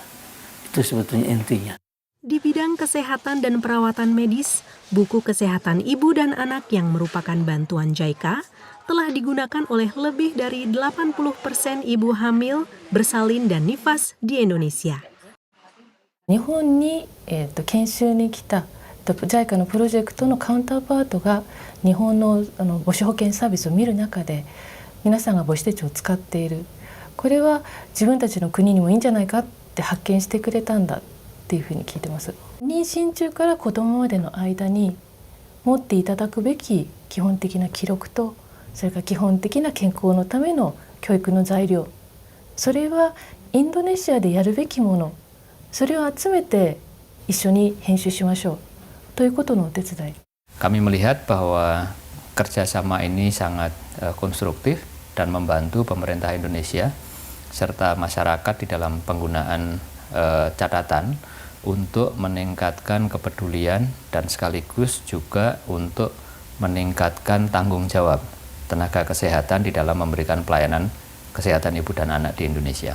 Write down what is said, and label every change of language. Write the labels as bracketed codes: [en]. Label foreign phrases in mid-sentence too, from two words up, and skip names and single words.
[id] Itu sebetulnya intinya. Di bidang kesehatan dan perawatan medis, buku kesehatan ibu dan anak yang merupakan bantuan JICA telah digunakan oleh lebih dari 80% ibu hamil, bersalin dan nifas di Indonesia. [ja] 日本に、研修に来た JICA のプロジェクトのカウンターパートが日本の母子保健サービスを見る中で皆さんが母子手帳を使っている、これは自分たちの国にもいいんじゃないかって発見してくれたんだっていうふうに聞いてます。妊娠中から子どもまでの間に持っていただくべき基本的な記録と、それから基本的な健康のための教育の材料、それはインドネシアでやるべきもの、それを集めて一緒に編集しましょうということのお手伝い。 [id] Kami melihat bahwa kerjasama ini sangat konstruktif dan membantu pemerintah Indonesia serta masyarakat di dalam penggunaan catatan untuk meningkatkan kepedulian dan sekaligus juga untuk meningkatkan tanggung jawab tenaga kesehatan di dalam memberikan pelayanan kesehatan ibu dan anak di Indonesia.